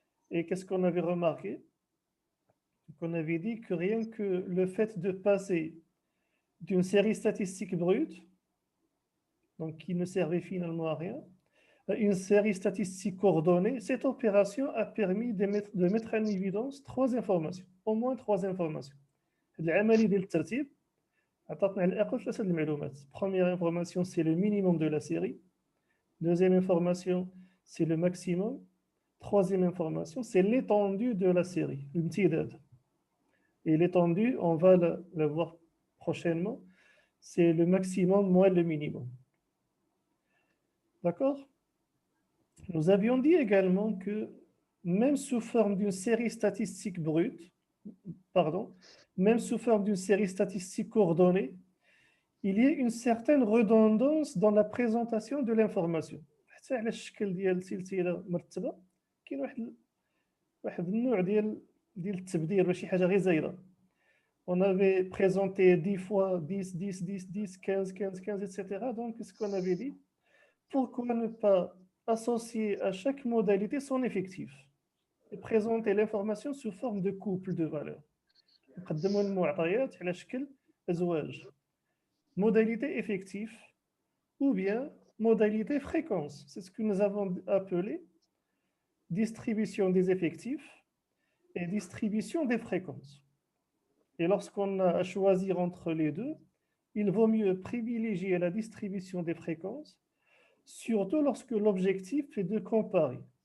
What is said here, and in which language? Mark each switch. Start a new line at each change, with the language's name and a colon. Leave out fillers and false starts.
French: Et qu'est-ce qu'on avait remarqué? On avait dit que rien que le fait de passer d'une série statistique brute, donc qui ne servait finalement à rien, à une série statistique ordonnée, cette opération a permis de mettre en évidence trois informations, au moins trois informations.
Arabic: هاد العملية ديال الترتيب عطاتنا على الأقل ثلاثة المعلومات.
French: Première information, c'est le minimum de la série. Deuxième information, c'est le maximum. Troisième information, c'est l'étendue de la série, l'imtidad. Et l'étendue, on va la voir prochainement, c'est le maximum moins le minimum. D'accord? Nous avions dit également que même sous forme d'une série statistique brute, même sous forme d'une série statistique coordonnée, il y a une certaine redondance dans la présentation de l'information.
Arabic: حتى على الشكل ديال سلسله مرتبه كاين واحد النوع ديال التبدير ماشي حاجه غير زايده.
French: On avait présenté 10 fois 10, 10, 10, 10, 15, 15, 15, etc. Donc, ce qu'on avait dit, pourquoi ne pas associer à chaque modalité son effectif et présenter l'information sous forme de couple de valeurs.
Arabic: نقدموا المعطيات على شكل أزواج.
French: Modalité effectif ou bien modalité fréquence. C'est ce que nous avons appelé distribution des effectifs et distribution des fréquences. Et lorsqu'on a à choisir entre les deux, il vaut mieux privilégier la distribution des fréquences, surtout lorsque l'objectif est de comparer.